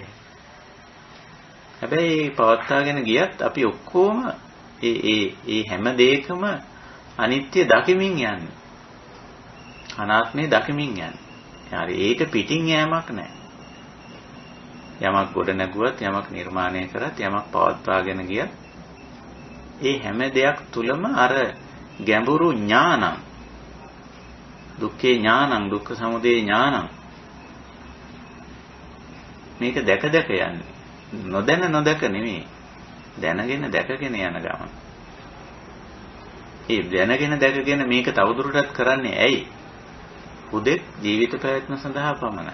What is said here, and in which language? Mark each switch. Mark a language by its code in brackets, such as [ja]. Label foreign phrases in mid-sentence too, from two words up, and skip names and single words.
[si] හැබැයි පවත්වාගෙන ගියත් අපි ඔක්කොම ඒ හැම දෙයකම අනිත්‍ය දකිමින් යන්නේ. අනාත්මය දකිමින් යන්නේ. හරි ඒක පිටින් යෑමක් නැහැ. යමක් ගොඩ නැගුවත්, යමක් නිර්මාණය කරත්, යමක් පවත්වාගෙන ගියත් ඒ හැම දෙයක් තුලම අර ගැඹුරු [pi] ඥානං දුක්ඛේ ඥානං දුක්ඛ සමුදය ඥානං [si] මේක දැක දැක යන්නේ නොදැන නොදක නෙමෙයි දැනගෙන දැකගෙන යන ගමන. ඒ දැනගෙන දැකගෙන මේක තවදුරටත් කරන්නේ ඇයි? හුදෙක් ජීවිත පැවැත්ම සඳහා පමණයි.